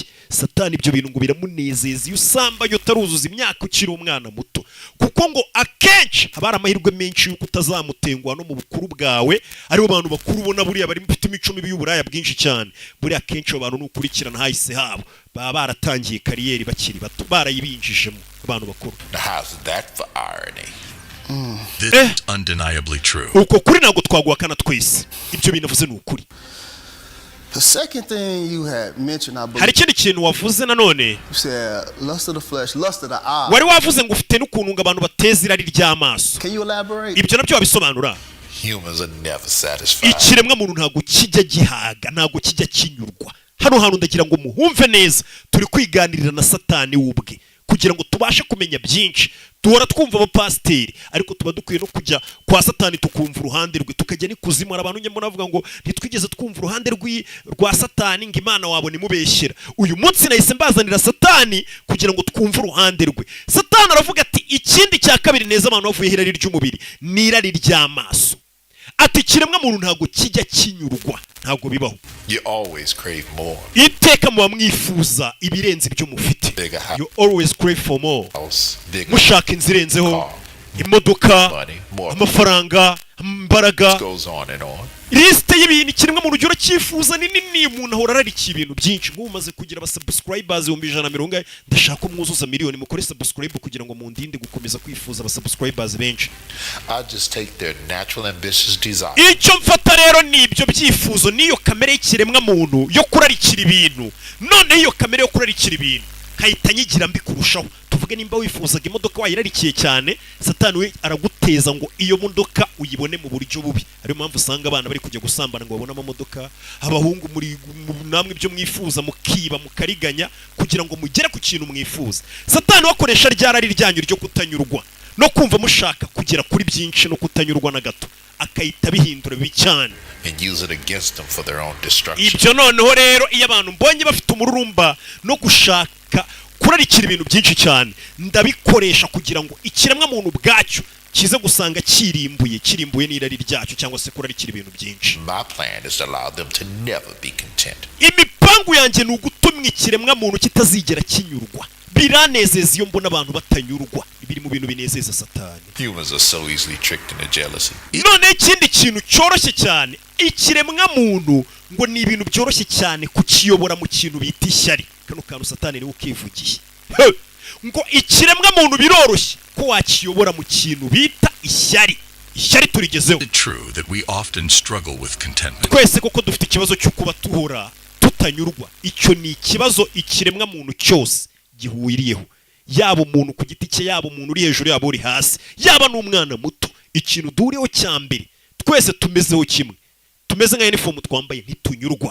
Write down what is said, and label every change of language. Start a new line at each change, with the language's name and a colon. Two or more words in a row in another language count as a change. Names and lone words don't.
Kinyarwanda: Satani ibyo bintu ngo biramunezeza iyo usambanye utaruzuza imyaka ukiri umwana muto, kuko ngo akenshi haba hari amahirwe menshi yuko utazamutenguha no mu bukuru bwawe. aribo bantu bakuru ubona buriya bari mufite imico mibi y'uburaya bwinshi cyane, buriya akenshi abo bantu n'ukurikirana hahise habo baba baratangiye kariyeri bakiri bato, barayibinjijemo abantu bakuru.
English: Now, how's that for irony? This is undeniably true.
Kinyarwanda: uko kuri ntabwo twaguhakana twese, ibyo binavuze ni ukuri.
English: The second thing you had mentioned, I
Kinyarwanda: hari
English: believe,
Kinyarwanda: ikindi kintu wavuze nanone,
English: you said lust of the flesh, lust of the eye.
Kinyarwanda: wari wavuze ngo ufite n'ukuntu ngo abantu bateza irari ry'amaso.
English: Can you elaborate?
Kinyarwanda: ibyo nabyo wabisobanura. Humans are never satisfied. ikiremwa muntu ntabwo kijya gihaga, ntabwo kijya kinyurwa. hano hantu ndagira ngo muhumve neza, turi kwiganirira na satani wubwe kugira ngo tubashe kumenya byinshi. duhora twumva abapasiteri, ariko tuba dukwiye no kujya kwa satani tukumva uruhande rwe, tukajya n'ikuzimu. hari abantu nyemo navuga ngo ntitwigeze twumva uruhande rwa satani, ngo Imana wabo nimubeshyera. uyu munsi nahise mbazanira satani kugira ngo twumve uruhande rwe. Satani aravuga ati ikindi cya kabiri neza abantu bavuye irari ry'umubiri ni irari ry'amaso. ati ikiremwa muntu ntabwo kijya kinyurwa, ntabwo bibaho.
English: You always crave more.
Kinyarwanda: iteka muba mwifuza ibirenze ibyo mufite.
English: Bigger house, You always crave for more. bigger
Kinyarwanda: mushaka inzu irenzeho,
English: car,
Kinyarwanda: imodoka,
English: money, more.
Kinyarwanda: amafaranga, imbaraga. Goes on and on. lisite y'ibintu ikiremwa muntu ujya uracyifuza ni nini. umuntu ahora ararikiye ibintu byinshi. nk'ubu umaze kugira abasubscribers 150, ndashaka ko mwuzuza miliyoni. mukore subscribe kugira ngo mundinde gukomeza kwifuza abasubscribers benshi.
English: I just take their natural ambitious desire.
Kinyarwanda: icyo mfata rero ni ibyo byifuzo, niyo kamere y'ikiremwa muntu yo kurarikira ibintu. none iyo kamere yo kurarikira ibintu kahita nyigira mbi kurushaho. tuvuge nimba wifuzaga imodoka wayirarikiye cyane, satani we araguteza ngo iyo modoka uyibone mu buryo bubi. ariyo mpamvu usanga abana bari kujya gusambana ngo babone amamodoka, abahungu muri namwe ibyo mwifuza mukiba mukariganya kugira ngo mugere ku kintu mwifuza. Satani wakoresha ryarari ryanyu ryo kutanyurwa no kumva mushaka kugera kuri byinshi no kutanyurwa na gato, akayita bihindura bibi cyane,
English: And use it against them for their own destruction.
Kinyarwanda: ibyo noneho rero iyo abantu mbonye bafite umururumba no gushaka kurarikira ibintu byinshi cyane, ndabikoresha kugira ngo ikiremwa muntu bwacyo kize gusanga kirimbuye n'irari ryacyo, cyangwa se kurarikira ibintu byinshi.
English: My plan is to allow them to never be content.
Kinyarwanda: imipangu yanjye ni ugutumwa ikiremwa muntu kitazigera kinyurwa. biranezeza iyo mbona abantu batanyurwa, biri mu bintu binezeza satani.
English: Humans are so easily tricked into jealousy.
Kinyarwanda: none ikindi kintu cyoroshye cyane, ikiremwa muntu ngo ni ibintu byoroshye cyane kukiyobora mu kintu bita ishyari. kano kantu satani niwe ukivugiye. ngo ikiremwa muntu biroroshye ko wakiyobora mu kintu bita ishyari. ishyari turigezeho.
English: It's true that we often struggle with contentment.
Kinyarwanda: twese koko dufite ikibazo cyo kuba tuhora tutanyurwa. icyo ni ikibazo ikiremwa muntu cyose gihuriyeho. yaba umuntu ku giti cye, yaba umuntu uri hejuru, yaba uri hasi, yaba n'umwana muto. Ikintu duhuriyeho cya mbere, twese tumezeho kimwe, tumeze nka uniform twambaye, ntitunyurwa.